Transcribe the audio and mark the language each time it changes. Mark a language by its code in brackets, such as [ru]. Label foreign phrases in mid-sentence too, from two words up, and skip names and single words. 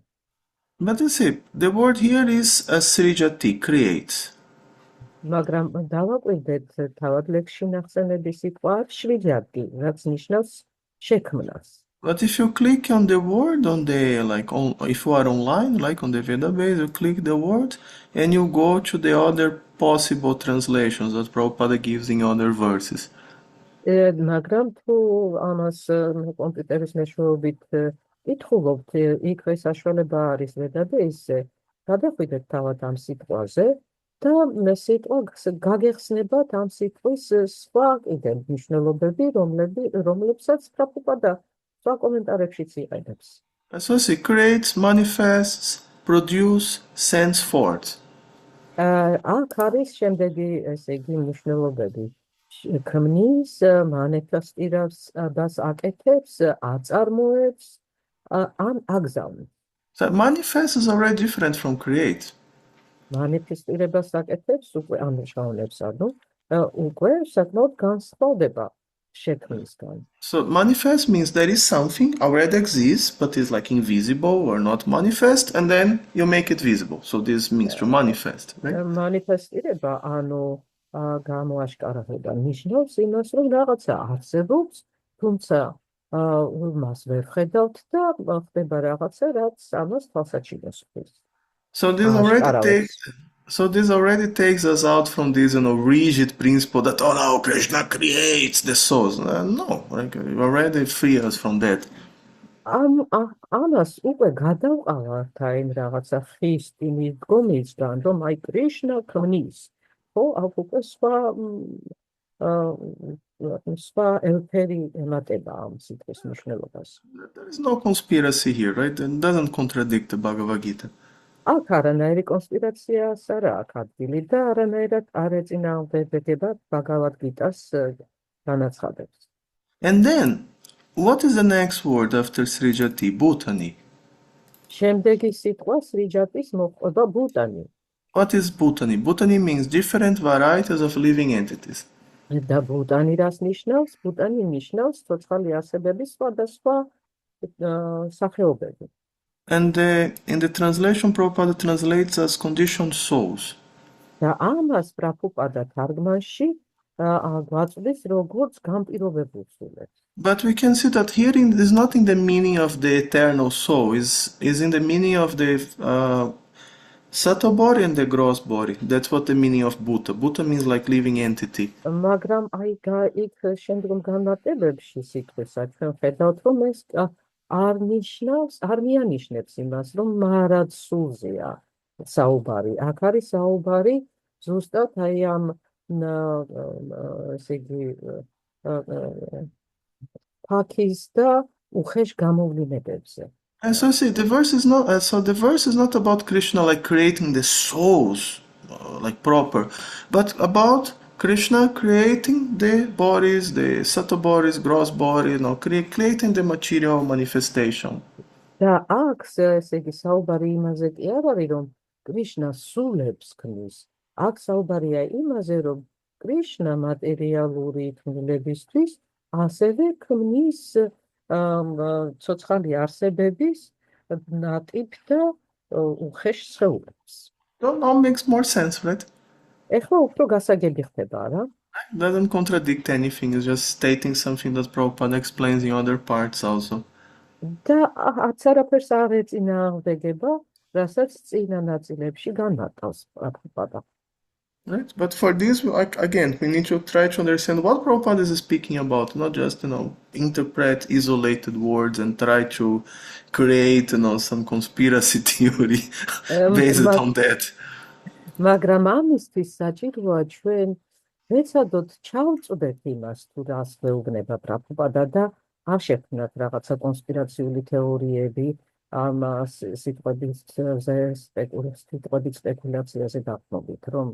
[en] But you see, the word here is srijati, creates. [ka] მაგრამ დავაკვირდეთ თავად ლექსში ნახსენები სიტყვა შვიჯატი, რაც ნიშნავს შექმნას. [en] But if you click on the word if you are online, like on the Vedabase, you click the word and you go to the other possible translations that Prabhupada gives in other verses. [ka] მაგრამ თუ ამას კომპიუტერის მეშვეობით კითხულობთ, იქვე საშუალება არის Vedabase-ზე, გადახვიდეთ თავად ამ სიტყვაზე და სიტყვა გაგეხსნებათ ამ სიტყვის სხვა კიდევ მნიშვნელობები, რომლებსაც პრაბჰუპადა სხვა კომენტარებშიც იყენებს. [en] So see, creates, manifests, produce, sends forth. [ka] აქ არის შემდეგი ესე იგი მნიშვნელობები. ქმნის, მანიფესტირებს, აკეთებს, აწარმოებს, ან აგზავნებს. [en] So manifest is already different from create. [ka] მანიფესტირებას აკეთებს უკვე ამჟღავნებს, უკვე საკმაოდ განსხვავდება შექმნისგან. [en] So manifest means there is something already exists, but is like invisible or not manifest, and then you make it visible. So this means to manifest, right? [ka] Manifestirება, ანუ გამოაშკარავება ნიშნავს იმას, რომ რაღაცა არსებობს, თუმცა მას ვერ ხედავთ და ხდება რაღაცა, რაც ამას თვალსაჩინოს ხდის. [en] So this already takes us out from this, rigid principle that no, Krishna creates the souls. No, like you already free us from that. [ka] ამას უკვე გადავყავართ აი რაღაცა ხისტიმის გომისგან, რომ აი კრიშნა ქმნის. ხო, აქ უკვე სხვა ელფერი ემატება ამ სიტყვის მნიშვნელობას. [en] There is no conspiracy here, right? It doesn't contradict the Bhagavad Gita. [ka] აქ არანაირი კონსპირაციას არა აქ ადგილი და არანაირად არ ეწინააღმდეგება Bhagavad Gita-ს განაცხადებს. [en] And then, what is the next word after Srijati? Bhutani. [ka] შემდეგი სიტყვა სრიჯატის მოყვება ბუტანი. [en] What is Bhutani? Bhutani means different varieties of living entities. [ka] და ბუტანი რას ნიშნავს? ბუტანი ნიშნავს ცოცხალი არსებების სხვადასხვა სახეობები. [en] And in the translation, Prabhupada translates as conditioned souls. [ka] და ამას პრაბჰუპადა თარგმანში გვაწვდის როგორც განპირობებულ სულებს. [en] But we can see that here is not in the meaning of the eternal soul, is in the meaning of the subtle body and the gross body. That's what the meaning of Bhuta. Bhuta means like living entity. [ka] მაგრამ აი იქ შემდგომ განმარტებებში სიტყვისა ჩვენ ხედავთ რომ ეს არ მიანიშნებს იმას რომ მარად სულზეა საუბარი. აქ არის საუბარი ზუსტად აი ამ ესე იგი ფაქის და უხეშ გამოვლინებებზე. [en] And so see, the verse is not about Krishna like creating the souls like proper, but about Krishna creating the bodies, the subtle bodies, gross body, creating the material manifestation. [ka] და აქ ესე იგი საუბარი იმაზე კი არ არის რომ კრიშნა სულებს ქმნის. აქ საუბარია იმაზე რომ კრიშნა მატერიალური თვლებისთვის ასევე ქმნის ცოცხალი არსებების ნატიფ და უხეშ სხეულებს. [en] That makes more sense, right? [ka] ეხლა უფრო გასაგები ხდება, რა? [en] It doesn't contradict anything, it's just stating something that Prabhupada explains in other parts also. [ka] და არც არაფერს არ ეწინააღმდეგება, რასაც წინა ნაწილებში განმარტავს პრაბჰუპადა. [en] Right, but for this, again, we need to try to understand what Prabhupada is speaking about, not just, interpret isolated words and try to create, some conspiracy theory based on that. [ka] მაგრამ ამისთვის საჭიროა ჩვენ ვეცადოთ ჩავწვდეთ იმას, თუ რას გვეუბნება პრაბჰუპადა და არ შექმნათ რაღაცა კონსპირაციული თეორიები ამ სიტყვების სპეკულაციაზე დაყრდნობით, რომ